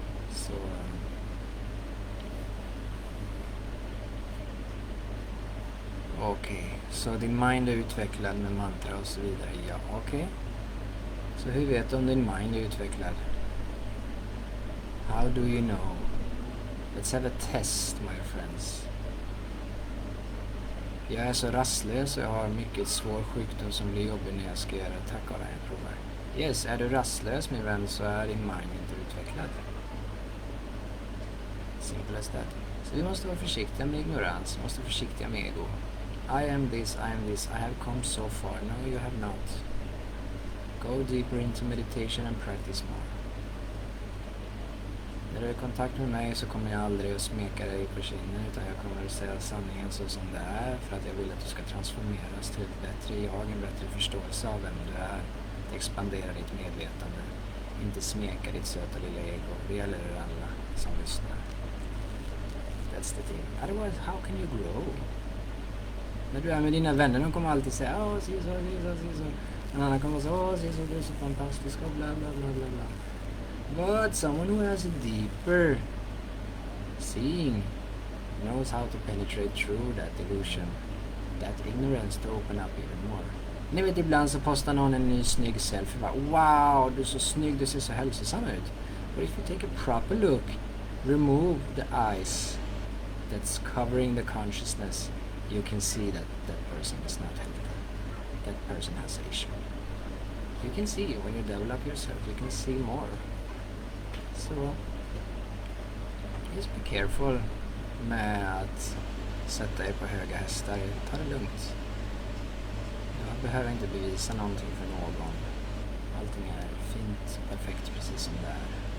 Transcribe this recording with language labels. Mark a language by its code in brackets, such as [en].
[sv] Så okej, så din mind är utvecklad med mantra och så vidare. Ja, okej. Så hur vet du om din mind är utvecklad? [en] How do you know? Let's have a test, my friends. [sv] Jag är så rastlös och jag har mycket svår sjukdom som blir jobbig när jag ska göra tack och jag provar. Yes, är du rastlös min vän så är din mind inte utvecklad. [en] Simple as that. [sv] Så vi måste vara försiktiga med ignorans, vi måste vara försiktiga med ego. [en] I am this, I have come so far. No, you have not. Go deeper into meditation and practice more. [sv] När du är i kontakt med mig så kommer jag aldrig att smeka dig på kinden, utan jag kommer att säga sanningen så som det är, för att jag vill att du ska transformeras till ett bättre jag, en bättre förståelse av vem du är. Att expandera ditt medvetande, inte smeka ditt söta lilla ego. Det gäller er alla som lyssnar. [en] That's the thing. Otherwise, how can you grow? [sv] När du är med dina vänner, de kommer alltid säga åh, så. En annan kommer säga åh, så du är så fantastisk och bla bla bla bla bla. [en] But someone who has a deeper seeing knows how to penetrate through that illusion, that ignorance, to open up even more. [sv] Ni vet, ibland så postar någon en ny snygg selfie. Bara, wow, du är så snygg, du ser så hälsosam ut. [en] But if you take a proper look, remove the eyes that's covering the consciousness, you can see that that person is not healthy. That person has an issue. You can see when you develop yourself, you can see more. So just be careful [sv] med att sätta er på höga hästar. Ta det lugnt. Jag behöver inte bevisa någonting för någon. Allting är fint, perfekt, precis som det är.